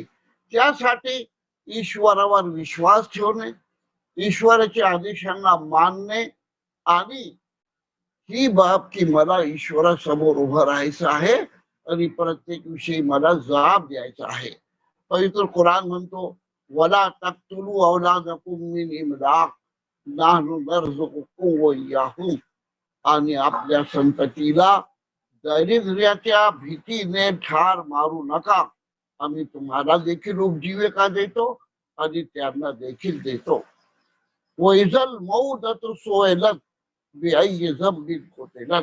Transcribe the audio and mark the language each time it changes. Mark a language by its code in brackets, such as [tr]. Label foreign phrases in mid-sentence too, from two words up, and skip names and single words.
[mr] त्यासाठी ईश्वरावर विश्वास ठेवणे, ईश्वराच्या आदेशांना मानणे आणि ही बाब की मला ईश्वरासमोर उभं राहायचं आहे आणि प्रत्येक विषयी मला जबाब द्यायचा आहे. पवित्र कुराण म्हणतो [ar] ولا تقتلوا أولادكم من إملاق نحن نرزقكم وإياهم. [mr] आणि आपल्या संततीला दारिद्र्याच्या भीतीने ठार मारू नका. आम्ही तुम्हाला देखील उपजीविका देतो आणि त्यांना देखील देतो. [ar] وإذا الموءودة سئلت بأي ذنب قتلت.